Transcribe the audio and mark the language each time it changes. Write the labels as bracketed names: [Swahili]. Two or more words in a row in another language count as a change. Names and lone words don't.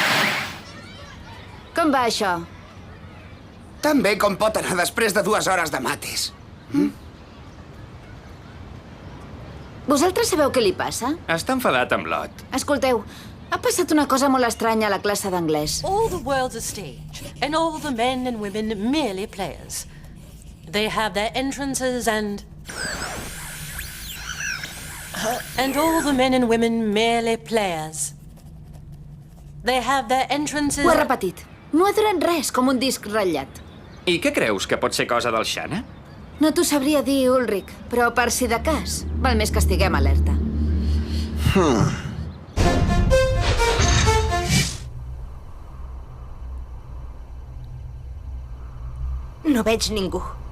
[Catalan] Com va això? Tan bé com pot anar després de 2 hores de mates. Vosaltres sabeu què li passa? Està enfadat amb l'Ot. Escolteu, ha passat una cosa molt estranya a la classe d'anglès. [English] All the world's a stage, and all the men and women merely players. They have their entrances and all the men and women merely players. They have their entrances... [Catalan] Ho he repetit. No ha durat res, com un disc ratllat. I què creus, que pot ser cosa del Xana? No t'ho sabria dir, Ulric, però per si de cas, val més que estiguem alerta. No veig ningú.